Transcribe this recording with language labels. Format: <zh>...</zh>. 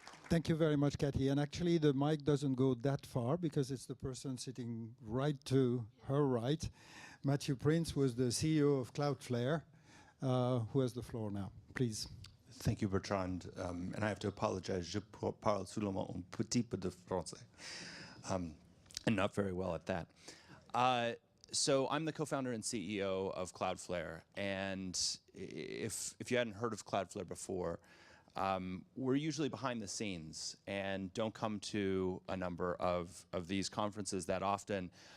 <en>Thank you very much, Kathy. And actually, the mic doesn't go that far because it's the person sitting right to her right. Matthew Prince was the CEO of Cloudflare, who has the floor now. Please. Thank you, Bertrand. And I have to apologize.</en> <fr>Je parle seulement un petit peu de français.</fr> <en>And not very well at that. So I'm the co-founder and CEO of Cloudflare. And if you hadn't heard of Cloudflare before, we're usually behind the scenes and don't come to a number of these conferences that often.</en>